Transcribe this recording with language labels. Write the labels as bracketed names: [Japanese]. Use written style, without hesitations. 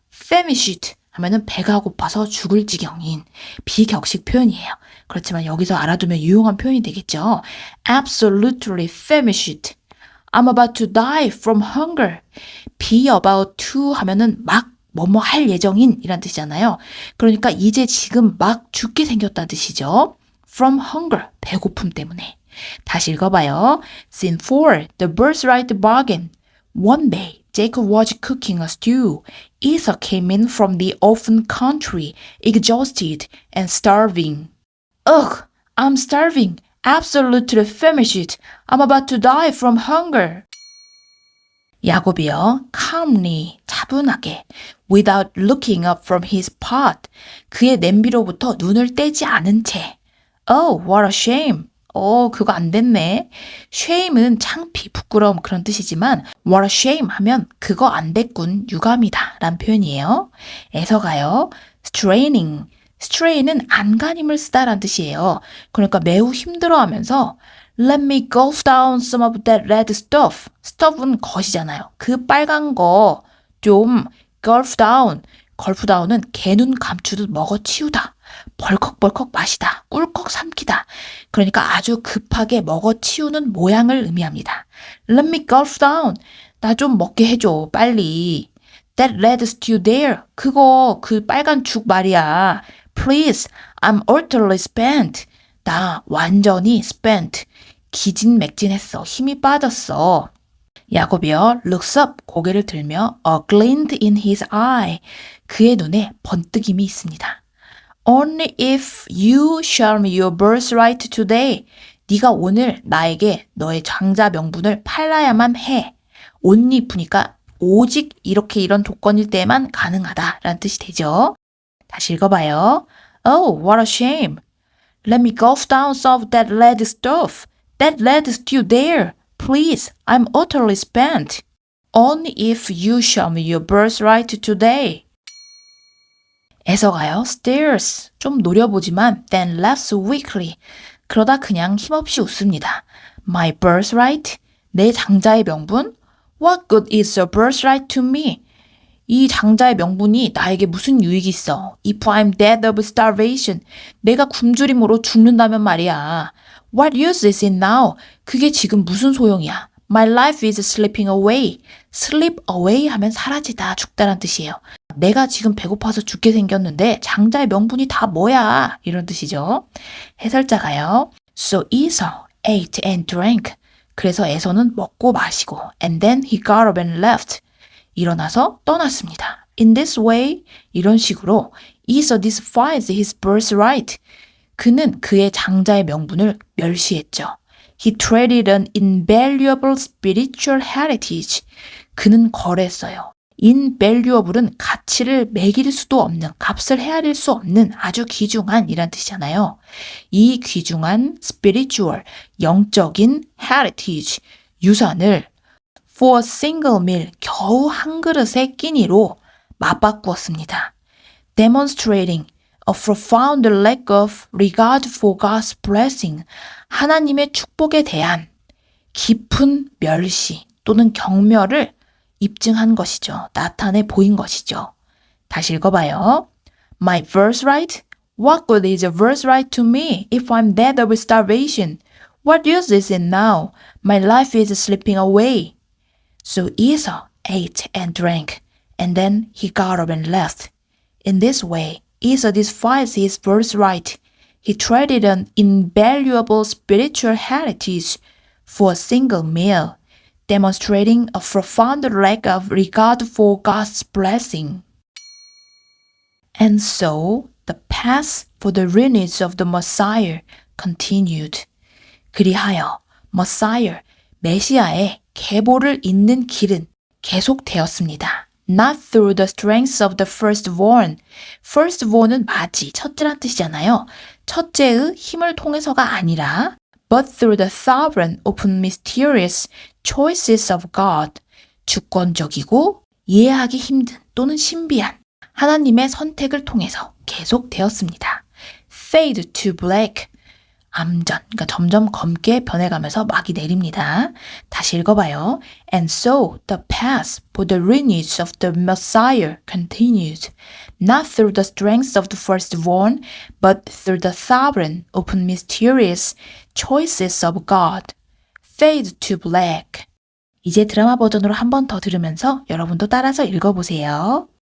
[Korean] famished 하면은 배가 고파서 죽을 지경인 비격식 표현이에요. 그렇지만 여기서 알아두면 유용한 표현이 되겠죠. [English] Absolutely famished. I'm about to die from hunger. [Korean] be about to 하면은 막 뭐뭐 할 예정인 이란 뜻이잖아요. 그러니까 이제 지금 막 죽게 생겼다는 뜻이죠. [English] from hunger, [Korean] 배고픔 때문에. 다시 읽어봐요. [English] Scene 4, the birthright bargain. One day, Jacob was cooking a stew. Esau came in from the open country, exhausted and starving. Ugh, I'm starving. Absolutely famished. I'm about to die from hunger. [Korean] 야곱이요, calmly, 차분하게, [English] without looking up from his pot, [Korean] 그의 냄비로부터 눈을 떼지 않은 채. [English] Oh, what a shame. [Korean] 그거 안 됐네. shame은 창피, 부끄러움 그런 뜻이지만 what a shame 하면 그거 안 됐군, 유감이다 라는 표현이에요. 에서가요. straining. strain은 안간힘을 쓰다라는 뜻이에요. 그러니까 매우 힘들어하면서 [English] Let me gulp down some of that red stuff. [Korean] stuff은 것이잖아요. 그 빨간 거 좀 gulp down. gulp down은 개눈 감추듯 먹어치우다. 벌컥벌컥 마시다, 꿀꺽 삼키다. 그러니까 아주 급하게 먹어치우는 모양을 의미합니다. [English] Let me gulp down. [Korean] 나 좀 먹게 해줘, 빨리. [English] That red stew there. [Korean] 그거 그 빨간 죽 말이야. [English] Please, I'm utterly spent. [Korean] 나 완전히 spent. 기진맥진했어. 힘이 빠졌어. [English] 야곱이여 looks up, [Korean] 고개를 들며 [English] a glint in his eye. [Korean] 그의 눈에 번뜩임이 있습니다. [English] Only if you show me your birthright today. [Korean] 네가 오늘 나에게 너의 장자 명분을 팔아야만 해. only if니까 오직 이렇게 이런 조건일 때만 가능하다라는 뜻이 되죠. 다시 읽어봐요. [English] Oh, what a shame. Let me gulp down some of that red stuff. That red stew there. Please, I'm utterly spent. Only if you show me your birthright today. [Korean] 애서가요. Stares. 좀 노려보지만 [English] then laughs weakly. [Korean] 그러다 그냥 힘없이 웃습니다. [English] My birthright? [Korean] 내 장자의 명분? [English] What good is a birthright to me? [Korean] 이 장자의 명분이 나에게 무슨 유익이 있어? [English] If I'm dead of starvation. [Korean] 내가 굶주림으로 죽는다면 말이야. [English] What use is it now? [Korean] 그게 지금 무슨 소용이야? [English] My life is slipping away. [Korean] Slip away 하면 사라지다, 죽다란 뜻이에요. 내가 지금 배고파서 죽게 생겼는데 장자의 명분이 다 뭐야? 이런 뜻이죠. 해설자가요. [English] So Esau ate and drank. [Korean] 그래서 에서는 먹고 마시고 [English] and then he got up and left. [Korean] 일어나서 떠났습니다. [English] In this way, [Korean] 이런 식으로 [English] Esau despises his birthright. [Korean] 그는 그의 장자의 명분을 멸시했죠. [English] He traded an invaluable spiritual heritage. [Korean] 그는 거래했어요. invaluable은 가치를 매길 수도 없는, 값을 헤아릴 수 없는 아주 귀중한 이란 뜻이잖아요. 이 귀중한 spiritual, 영적인 heritage, 유산을 [English] for a single meal, [Korean] 겨우 한 그릇의 끼니로 맞바꾸었습니다. [English] Demonstrating a profound lack of regard for God's blessing, [Korean] 하나님의 축복에 대한 깊은 멸시 또는 경멸을 입증한 것이죠. 나타내 보인 것이죠. 다시 읽어봐요. [English] My birthright? What good is a birthright to me if I'm dead of starvation? What use is it now? My life is slipping away. So Esau ate and drank, and then he got up and left. In this way, Esau despised his birthright. He traded an invaluable spiritual heritage for a single meal, demonstrating a profound lack of regard for God's blessing. And so, the path for the lineage of the Messiah continued. [Korean] 그리하여 Messiah, 메시아의 계보를 잇는 길은 계속되었습니다. [English] Not through the strength of the firstborn. [Korean] firstborn은 맞이, 첫째란 뜻이잖아요. 첫째의 힘을 통해서가 아니라 [English] but through the sovereign, open, mysterious choices of God. [Korean] 주권적이고 이해하기 힘든 또는 신비한 하나님의 선택을 통해서 계속되었습니다. [English] Fade to black. [Korean] 암전, 그러니까 점점 검게 변해가면서 막이 내립니다. 다시 읽어봐요. [English] And so the path for the lineage of the Messiah continued, not through the strength of the firstborn, but through the sovereign, open, mysterious choices of God. Fade to black. [Korean] 이제 드라마 버전으로 한 번 더 들으면서 여러분도 따라서 읽어보세요.